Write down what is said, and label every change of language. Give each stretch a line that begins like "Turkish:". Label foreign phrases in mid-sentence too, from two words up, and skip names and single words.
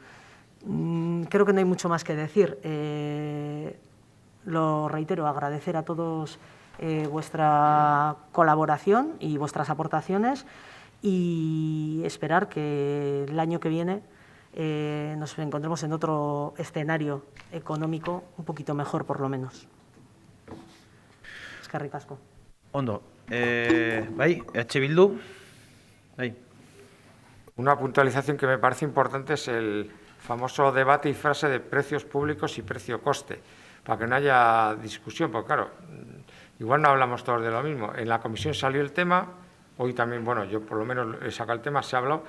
Spanish: Creo que no hay mucho más que decir. Lo reitero, agradecer a todos vuestra colaboración y vuestras aportaciones y esperar que el año que viene nos encontremos en otro escenario económico un poquito mejor, por lo menos.
Basque: Eskerrik asko. Ondo. Bai, EH Bildu. Bai.
Spanish: Una puntualización que me parece importante es el famoso debate y frase de precios públicos y precio-coste, para que no haya discusión, porque claro, igual no hablamos todos de lo mismo. En la comisión salió el tema, hoy también, bueno, yo por lo menos he sacado el tema, se ha hablado.